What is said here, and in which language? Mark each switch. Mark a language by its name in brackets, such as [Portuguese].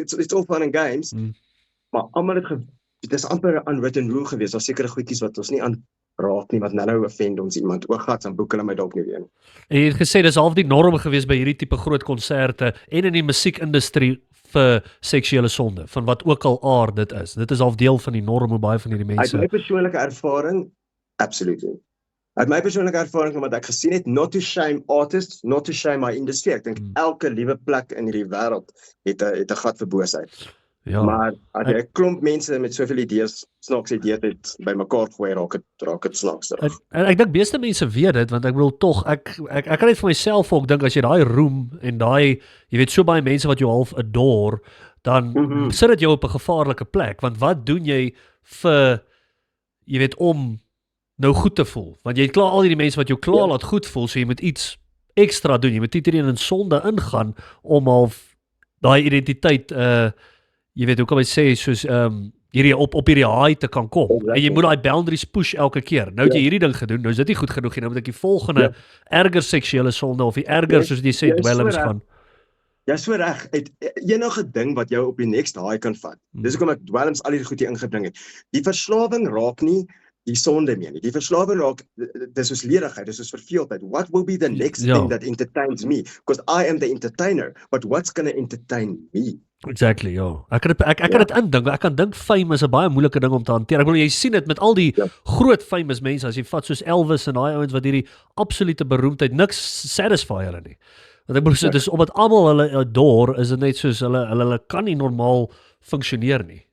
[English] It's all fun and games. [Afrikaans] Maar almal dit is amper 'n unwritten rule gewees. Daar's sekere goedjies wat ons nie aanraak nie, wat nou offend ons iemand. Oogats dan boek hulle my dalk nie weer nie. En jy het gesê dis half die norm gewees by hierdie tipe groot konserte en in die musiekindustrie vir seksuele sonde, van wat ook al aard dit is. Dit is half deel van die norm hoe baie van hierdie mense. Uit my persoonlike ervaring, absolutely. Uit my persoonlike ervaring wat ek gesien het, [English] not to shame artists, not to shame my industry. [Afrikaans] Ek dink elke liewe plek in hierdie wêreld het 'n gat vir boosheid. Ja. Maar as jy 'n klomp mense met soveel idees, snaakse idees het bymekaar gooi, raak dit snaaks. En ek dink meeste mense weet dit, want ek bedoel tog, ek kan net vir myself ook dink as jy daai roem en daai, jy weet so baie mense wat jou half adore, dan sit dit jou op 'n gevaarlike plek, want wat doen jy vir, jy weet, om nou goed te voel, want jy het klaar al die mense wat jou klaar laat goed voel, so jy moet iets ekstra doen, jy moet iedereen in sonde ingaan, om half daai identiteit, jy weet, hoe kan jy sê, soos, hierdie op hierdie high te kan kom, en jy moet daai boundaries push elke keer, nou het jy hierdie ding gedoen, nou is dit nie goed genoeg, nou moet ek die volgende erger seksuele sonde, of die erger, soos jy sê, dwelms gaan. Ja, so reg, enige ding wat jou op die next high kan vat, dis hoekom ek dwelms al die goed hier ingebring het, die verslawing raak nie die sonde meer nie. Die verslawing raak, dis soos ledigheid, dis soos verveeldheid. [English] What will be the next thing that entertains me? Because I am the entertainer, but what's going to entertain me? [Afrikaans] Exactly, ja. Ek kan dit indink, ek kan dink fame is 'n baie moeilike ding om te hanteer. Ek bedoel, jy sien dit met al die groot famous mense, as jy vat soos Elvis en daai ouens wat hierdie absolute beroemdheid, niks satisfy hulle nie. Want ek bedoel, dis omdat almal hulle adore, is dit net soos hulle kan nie normaal funksioneer nie.